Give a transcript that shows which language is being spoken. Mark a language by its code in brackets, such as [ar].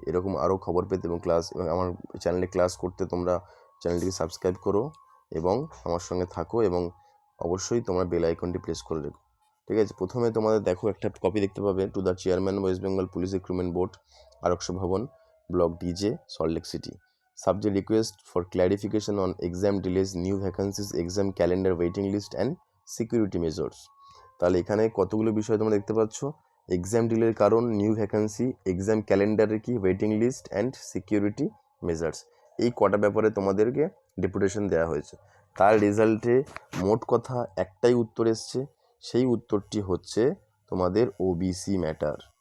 [bn] এরকম আরও খবর পেতে এবং আমার চ্যানেলে ক্লাস করতে তোমরা চ্যানেলটিকে সাবস্ক্রাইব করো এবং আমার সঙ্গে থাকো, এবং অবশ্যই তোমরা বেল আইকনটি প্রেস করে রেখো। ঠিক আছে, প্রথমে তোমাদের দেখো একটা কপি দেখতে পাবে, to the chairman West Bengal police recruitment board, আরক্ষ ভবন, block DJ, Salt Lake city. [en] Subject request for clarification on exam delays, new vacancies, exam calendar, waiting list and security measures। [bn] তাহলে এখানে কতগুলো বিষয় তোমরা দেখতে পাচ্ছ। এক্সাম ডিলের কারণ, নিউ ভ্যাকান্সি, এক্সাম ক্যালেন্ডারের কি, waiting list and security measures, এই কটা ব্যাপারে তোমাদেরকে ডেপুটেশন দেওয়া হয়েছে। তার রেজাল্টে মোট কথা একটাই উত্তর এসছে, সেই উত্তরটি হচ্ছে তোমাদের ওবিসি ম্যাটার।